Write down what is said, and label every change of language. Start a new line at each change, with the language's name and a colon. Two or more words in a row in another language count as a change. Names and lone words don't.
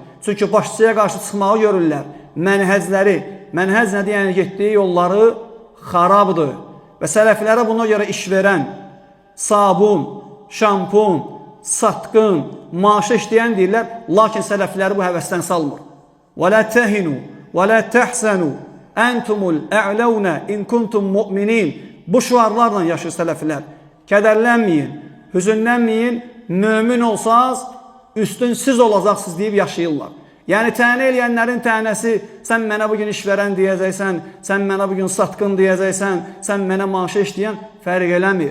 Azerbaijani: Çünki başçıya qarşı çıxmağı görürlər. Mənhəzləri, mənhəz nədir? Yəni getdiyi yolları xarabdır. Və sələfilərə buna görə iş verən, sabun, şampun, satqın, maaşı işləyən deyirlər. Lakin sələfləri bu həvəsdən salmır.
Arabic: وَلَا تَهِنُوا وَلَا تَحْسَنُوا أَنْتُمُ الْأَعْلَوْنَ اِنْ كُنْتُمْ مُؤْمِنِينَ.
Azerbaijani: Bu şuarlarla yaşır sələfilər. Kədərlənməyin, hüzünlənməyin, mömin olsaz, üstün siz olacaqsınız deyib yaşayırlar. Yəni, tənə eləyənlərin tənəsi, sən mənə bugün iş verən deyəcəksən, sən mənə bugün satqın deyəcəksən, sən mənə maaşı işləyən, fərq eləmir.